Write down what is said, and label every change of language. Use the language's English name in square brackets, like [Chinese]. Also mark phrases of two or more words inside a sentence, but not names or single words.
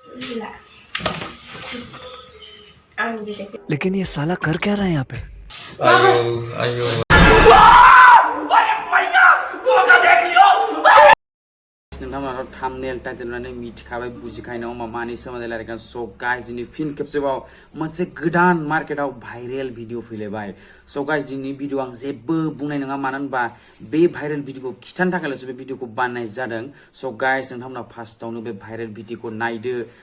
[Hindi] लेकिन ये साला कर क्या रहा है यहाँ पे? [Bodo] ayo नोंथांमोनाथ' [English] thumbnail title [Bodo] नुनानै मिथिखाबाय बुजिखायो नङा होमबा मानि सोमोन्दै रायलायगोन [English] so guys [Bodo] दिनै फिन खेबसेबाव मोनसे गोदान मार्केटाव [English] viral video [Bodo] फैलायबाय [English] so guys [Bodo] दिनै भिडिअ आं जेबो बुंनाय नङा मानो होनबा बे भाइरेल भिडिअखौ खिथानो थाखायल'सो बे भिडिअखौ बानायनाय जादों [English] so guys [Bodo] नोंथांमोना फार्स्टआवनो बे भाइरेल भिडिअखौ नायदो